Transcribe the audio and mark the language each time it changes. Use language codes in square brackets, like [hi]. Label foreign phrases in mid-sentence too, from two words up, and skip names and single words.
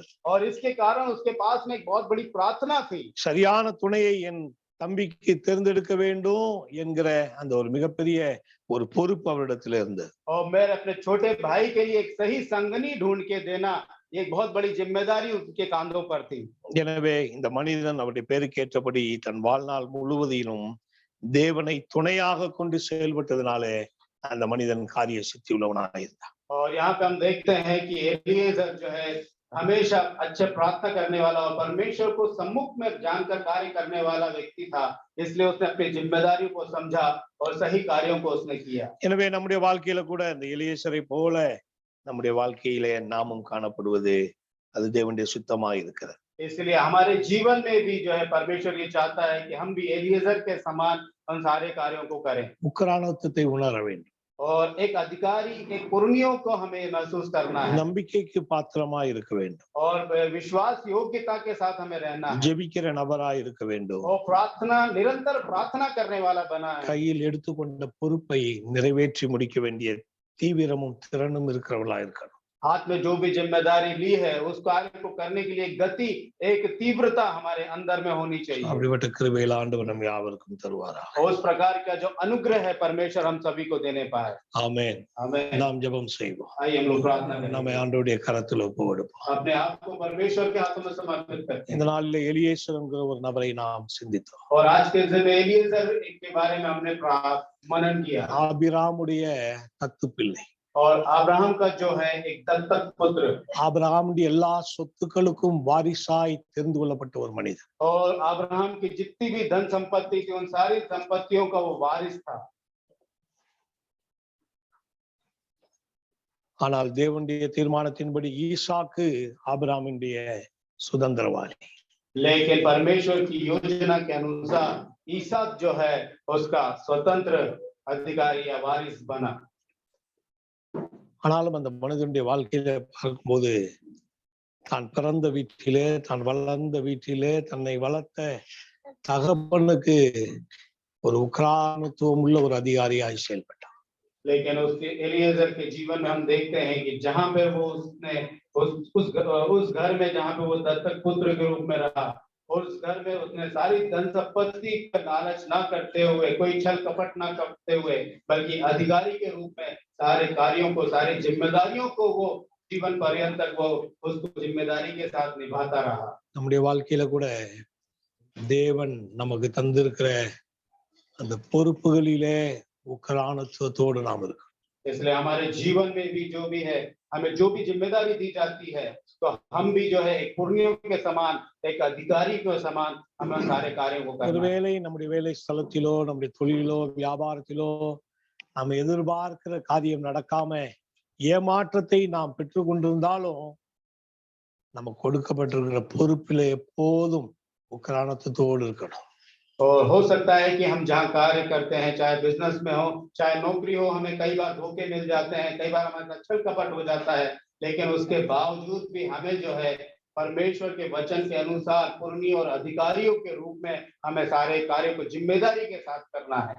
[hi] और इसके कारण उसके पास में एक बहुत बड़ी प्रार्थना थी। [ta] சரியான துணையை என் தம்பிக்கு தேர்ந்தெடுக்க வேண்டும் என்கிற அந்த ஒரு மிகப்பெரிய ஒரு பொறுப்பு அவரிடத்துல இருந்தது. [hi] और मैं अपने छोटे भाई के लिए एक सही संगनी ढूंढ के देना, ये एक बहुत बड़ी जिम्मेदारी उसके कांधों पर थी। [ta] எனவே இந்த மனிதன் அவருடைய பேருக்கேற்றபடி தன் வாழ்நாள் முழுவதிலும் தேவனை துணையாக கொண்டு செயல்பட்டதுனாலே அந்த மனிதன் காரிய சித்தி உள்ளவனாக இருந்தான். [hi] और यहाँ पे हम देखते हैं कि एलिएजर जो है हमेशा अच्छे प्रार्थना करने वाला और परमेश्वर को सम्मुख में जानकर कार्य करने वाला व्यक्ति था, इसलिए उसने अपनी जिम्मेदारियों को समझा और सही कार्यों को उसने किया। [ta] எனவே நம்முடைய வாழ்க்கையில கூட இந்த எலியேசரை போல நம்முடைய வாழ்க்கையிலே நாமும் காணப்படுவது அது தேவனுடைய சுத்தமாக இருக்கிறது. [hi] इसलिए हमारे जीवन में भी जो है परमेश्वर ये चाहता है कि हम भी एलिएजर के समान उन सारे कार्यों को करें। [ta] உக்கிரானத்துவத்தை உணர வேண்டும். [hi] और एक अधिकारी, एक पुर्णियों को हमें महसूस करना है। [ta] நம்பிக்கைக்கு பாத்திரமாய் இருக்க வேண்டும். [hi] और विश्वास योग्यता के साथ हमें रहना है। [ta] ஜெபிக்கிற நபராய் இருக்க வேண்டும். [hi] और प्रार्थना, निरंतर प्रार्थना करने वाला बना है। [ta] கையில் எடுத்துக்கொண்ட பொறுப்பை நிறைவேற்றி முடிக்க வேண்டிய தீவிரமும் திறனும் இருக்கிறவர்களா இருக்கணும். [hi] हाथ में जो भी जिम्मेदारी ली है उस कार्य को करने के लिए एक गति, एक तीव्रता हमारे अंदर में होनी चाहिए। [ta] அப்படிப்பட்ட கிருபையில் ஆண்டவர் நம்ம யாவருக்கும் தருவாரா. [hi] उस प्रकार का जो अनुग्रह है परमेश्वर हम सभी को देने पाए। [ta] ஆமென். [hi] हमें [ta] நாம் ஜெபம் செய்வோம். [hi] आइए हम लोग प्रार्थना करें। [ta] நம்ம ஆண்டவருடைய கரத்தில் ஒப்புக்கொடுப்போம். [hi] अपने आप को परमेश्वर के हाथों में समर्पित करते हैं। [ta] இந்த நாளில் எலியேசர் என்கிற ஒரு நபரை நாம் சிந்தித்தோம். [hi] और आज के दिन में एलिएजर के बारे में हमने मनन किया। [ta] ஆபிராமுடைய தத்து பிள்ளை. [hi] और अब्राहम का जो है एक दत्तक पुत्र। [ta] ஆபிரகாமுடைய எல்லா சொத்துக்களுக்கும் வாரிசாய் தெரிந்து கொள்ளப்பட்ட ஒரு மனிதன். [hi] और अब्राहम की जितनी भी धन संपत्ति थी उन सारी संपत्तियों का वो वारिस था। [ta] ஆனால் தேவனுடைய தீர்மானத்தின்படி ஈசாக்கு ஆபிரகாமுடைய சுதந்திரவாளி. [hi] लेकिन परमेश्वर की योजना के अनुसार ईसाक जो है उसका स्वतंत्र अधिकारी या वारिस बना। [ta] ஆனாலும் அந்த மனிதனுடைய வாழ்க்கையில பார்க்கும்போது தான் பிறந்த வீட்டிலே, தான் வளர்ந்த வீட்டிலே தன்னை வளர்த்த தகப்பனுக்கு ஒரு உக்கிரானத்துவம் உள்ள ஒரு அதிகாரியாய் செயல்பட்டான். [hi] लेकिन उसके एलिएजर के जीवन में हम देखते हैं कि जहां पे वो उसने उस घर में जहां पे वो दत्तक पुत्र के रूप में रहा, और उस घर में उसने सारी धन संपत्ति का लालच ना करते हुए, कोई छल कपट ना करते हुए, बल्कि अधिकारी के रूप में सारे कार्यों को, सारी जिम्मेदारियों को वो जीवन पर्यंत तक वो उसको जिम्मेदारी के साथ निभाता रहा। [ta] நம்முடைய வாழ்க்கையில கூட தேவன் நமக்கு தந்திருக்கிற அந்த பொறுப்புகளிலே உக்கிரானத்துவத்தோடு நாம் இருக்கோம். [hi] इसलिए हमारे जीवन में भी जो भी है, हमें जो भी जिम्मेदारी दी जाती है, तो हम भी जो है एक पुर्णियों के समान, एक अधिकारी के समान हमें सारे कार्यों को करना है। [ta] ஒருவேளை நம்முடைய வேலை ஸ்தலத்திலோ, நம்முடைய தொழிலோ, வியாபாரத்திலோ நாம் எதிர்பார்க்கிற காரியம் நடக்காம ஏமாற்றத்தை நாம் பெற்றுக் கொண்டிருந்தாலும் நமக்கு கொடுக்கப்பட்டிருக்கிற பொறுப்பில எப்போதும் உக்கிரானத்துவத்தோடு இருக்கணும். [hi] और हो सकता है कि हम जहाँ कार्य करते हैं, चाहे बिजनेस में हो, चाहे नौकरी हो, हमें कई बार धोखे मिल जाते हैं, कई बार हमारे साथ छल कपट हो जाता है, लेकिन उसके बावजूद भी हमें जो है परमेश्वर के वचन के अनुसार पुर्णी और अधिकारियों के रूप में हमें सारे कार्य को जिम्मेदारी के साथ करना है।